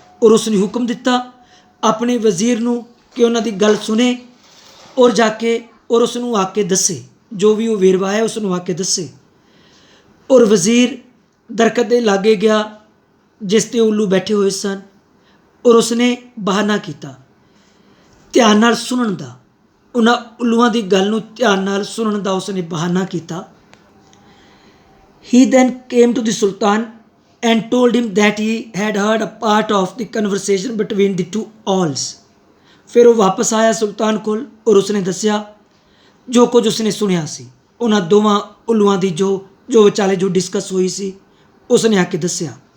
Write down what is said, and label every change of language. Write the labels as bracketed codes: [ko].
[pa] ਔਰ ਉਸਨੇ ਹੁਕਮ ਦਿੱਤਾ ਆਪਣੇ ਵਜ਼ੀਰ ਨੂੰ ਕਿ ਉਹਨਾਂ ਦੀ ਗੱਲ ਸੁਣੇ, ਔਰ ਜਾ ਕੇ ਔਰ ਉਸ ਨੂੰ ਆ ਕੇ ਦੱਸੇ, ਜੋ ਵੀ ਉਹ ਵੇਰਵਾ ਹੈ ਉਸ ਨੂੰ ਆ ਕੇ ਦੱਸੇ। ਔਰ ਵਜ਼ੀਰ ਦਰਖਤ ਦੇ ਲਾਗੇ ਗਿਆ ਜਿਸ 'ਤੇ ਉੱਲੂ ਬੈਠੇ ਹੋਏ ਸਨ, ਔਰ ਉਸਨੇ ਬਹਾਨਾ ਕੀਤਾ ਧਿਆਨ ਨਾਲ ਸੁਣਨ ਦਾ। ਉਹਨਾਂ ਉੱਲੂਆਂ ਦੀ ਗੱਲ ਨੂੰ ਧਿਆਨ ਨਾਲ ਸੁਣਨ ਦਾ ਉਸਨੇ ਬਹਾਨਾ ਕੀਤਾ। [en] He then came to the sultan and told him that he had heard a part of the conversation between the two owls। [pa] ਫਿਰ ਉਹ ਵਾਪਸ ਆਇਆ ਸੁਲਤਾਨ ਕੋਲ, ਔਰ ਉਸਨੇ ਦੱਸਿਆ ਜੋ ਕੁਝ ਉਸਨੇ ਸੁਣਿਆ ਸੀ, ਉਹਨਾਂ ਦੋਵਾਂ ਉੱਲੂਆਂ ਦੀ ਜੋ ਵਿਚਾਲੇ ਜੋ ਡਿਸਕਸ ਹੋਈ ਸੀ, ਉਸਨੇ ਆ ਕੇ ਦੱਸਿਆ।